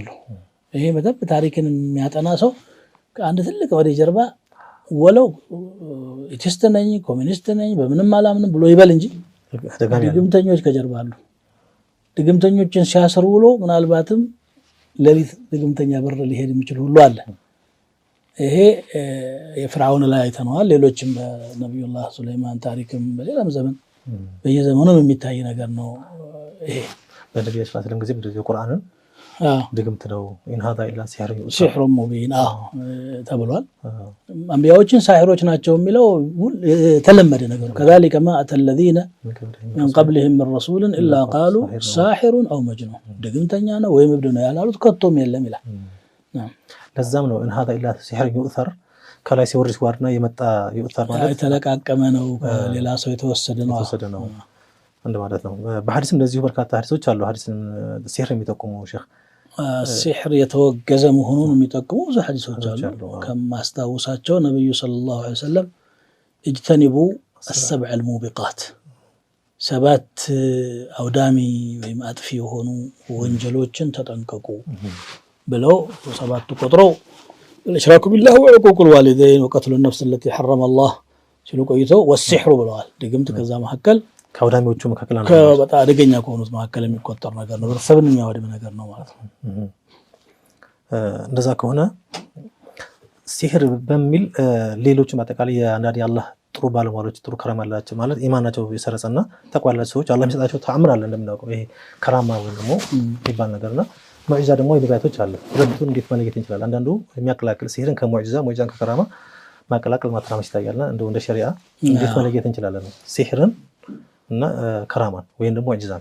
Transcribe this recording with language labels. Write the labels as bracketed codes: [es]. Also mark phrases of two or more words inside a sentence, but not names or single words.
[am] ይሄ በደንብ ታሪክን የሚያጠና ሰው ከአንድ ትልቅ ወደ ጀርባ ወለው ኢቲስት ነኝ ኮሚኒስት ነኝ በምንም አላምንም ብሎ ይበል እንጂ ድግምተኞች ከጀርባ አሉ ድግምተኞችን ሲያስሩ ብሎ ምናልባትም ለሊት ድግምተኛ በር ሊሄድ የሚችል ሁሉ አለ ይሄ የፍርዓውን ላይ አይተነዋል ሌሎችም በነብዩላህ ሱለይማን ታሪክም በሌላም ዘመን በየዘመኑ የሚታይ ነገር ነው ይሄ በነብዩ ሰለላሁ ጊዜ እንደዚህ ቁርአንን ድግምት ነው [ar] ኢን هذا الا ሲህሩ ሙቢን [am] ተብሏል አንቢያዎችን ሳሂሮች ናቸው የሚለው ተለመደ ነገር [ar] كذلك ما اتى الذين من قبلهم من رسول الا قالوا ساحر او مجنون [am] ድግምተኛ ነው ወይ እብድ ነው ያላሉት ከቶም የለም ይላል ለዛም ነው [ar] ኢን هذا الا ሲህር يؤثر [am] ከላይ ሲወርድ ሲዋርድና የመጣ يؤثر ማለት የተለቃቀመ ነው ከሌላ ሰው የተወሰደ ነው እንደማለት ነው በሐዲስ እንደዚሁ በርካታ ሐዲሶች አሉ ሐዲስን ሲህር የሚጠቁሙ ሼክ ሲህር የተወገዘ መሆኑን የሚጠቁሙ ብዙ ሐዲሶች አሉ ከማስተዋወሳቸው ነብዩ [ar] ሰለላሁ ዐለይሂ ወሰለም اجتنبوا السبع الموبقات [am] ሰባት አውዳሚ ወይም አጥፊ የሆኑ ወንጀሎችን ተጠንቀቁ ብለው ሰባቱ ቆጥረው [ar] الاشراك بالله وعقوق الوالدين وقتل النفس التي حرم الله [am] ሲሉ ቆይተው والسحر ብለዋል ድግምት ከዛ መሐከል ከአውዳሚዎቹ መካከል አንዱ በጣም አደገኛ ከሆኑት መካከል የሚቆጠር ነገር ነው በሰብን የሚያወድም ነገር ነው ማለት ነው እንደዛ ከሆነ ሲህር በሚል ሌሎች ማጠቃለያ የአንዳንድ የአላህ ጥሩ ባለሟሎች ጥሩ ከራማ አላቸው ማለት ኢማናቸው የሰረጸና ተቋም ያላቸው ሰዎች አላህ የሚሰጣቸው ተአምር አለ እንደምናውቀው ይሄ ከራማ ወይ ደግሞ ይባል ነገርና ሙዕጂዛ ደግሞ የነቢያቶች አለ ሁለቱን እንዴት መለየት እንችላለን አንዳንዱ የሚያቀላቅል ሲህርን ከሙዕጂዛ ሙዕጂዛን ከከራማ ማቀላቀል ማተራመስ ይታያልና እንደ ሸሪዓ እንዴት መለየት እንችላለን ሲህርን እና ከራማን ወይም ደግሞ ሙዕጂዛን